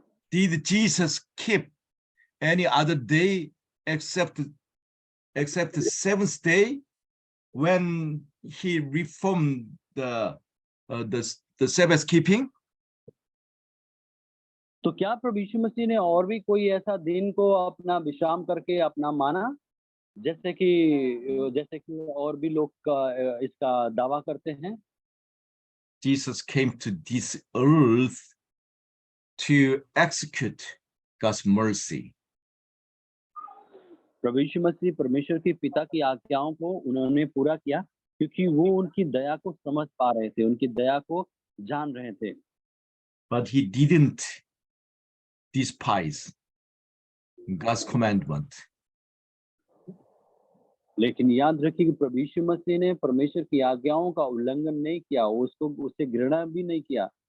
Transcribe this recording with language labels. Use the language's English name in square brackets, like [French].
[English] Did Jesus keep any other day except the seventh day when he reformed the Sabbath keeping? [Hindi] तो क्या प्रभु यीशु मसीह ने और भी कोई ऐसा दिन को अपना विश्राम करके अपना माना, जैसे कि और भी लोग इसका दावा करते हैं? [English] Jesus came to this earth to execute God's mercy. [Hindi] प्रभु यीशु मसीह परमेश्वर की पिता की आज्ञाओं को उन्होंने पूरा किया क्योंकि वो उनकी दया को समझ पा रहे थे, उनकी दया को जान रहे थे। [English] But he didn't despise God's commandment. [Hindi] लेकिन याद रखिए कि प्रभु यीशु मसीह ने परमेश्वर की आज्ञाओं का उल्लंघन नहीं किया, उससे घृणा भी नहीं किया।